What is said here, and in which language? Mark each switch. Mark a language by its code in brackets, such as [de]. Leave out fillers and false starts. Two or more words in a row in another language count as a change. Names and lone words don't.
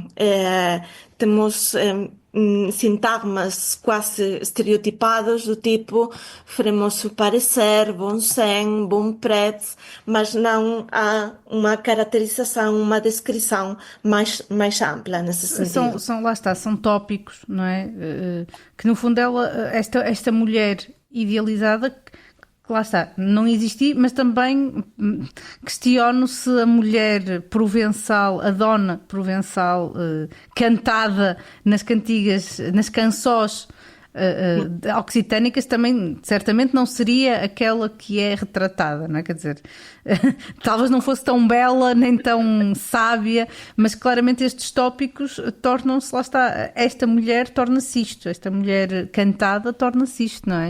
[pt] Temos sintagmas quase estereotipados do tipo fremoso parecer, bom sen, bom preto, mas não há uma caracterização, uma descrição mais ampla nesse sentido. Lá está, são tópicos, não é? Que no fundo esta mulher idealizada, que lá está, não existia, mas também questiono se a mulher provençal, a dona provençal, cantada nas cantigas, nas canções occitânicas, também certamente não seria aquela que é retratada, não é? Quer dizer, talvez não fosse tão bela nem tão sábia, mas claramente estes tópicos tornam-se, lá está, esta mulher torna-se isto, esta mulher cantada torna-se isto, não é?